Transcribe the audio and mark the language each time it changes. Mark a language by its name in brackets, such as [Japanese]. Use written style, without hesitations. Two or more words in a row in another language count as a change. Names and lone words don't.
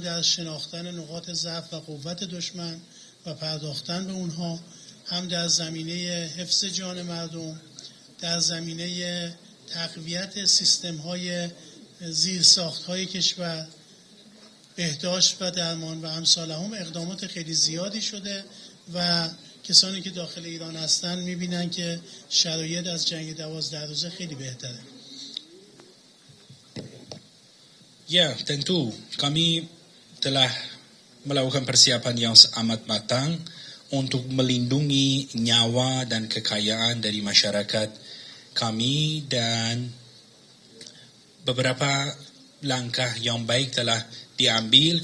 [Persian] در شناختن نقاط ضعف و قوت دشمن و پرداختن به اونها، هم در زمینه حفظ جان مردم، در زمینه تقویت سیستم‌های زیرساخت‌های کشور، بهداشت و درمان و امثال هم اقدامات خیلی زیادی شده و کسانی که داخل ایران هستن می‌بینن که شرایط از جنگ 12 روزه خیلی بهتره. [Indonesian] Ya, tentu kami telah melakukan persiapan yang amat matang untuk melindungi nyawa dan kekayaan dari masyarakat kami, dan beberapa langkah yang baik telah diambil.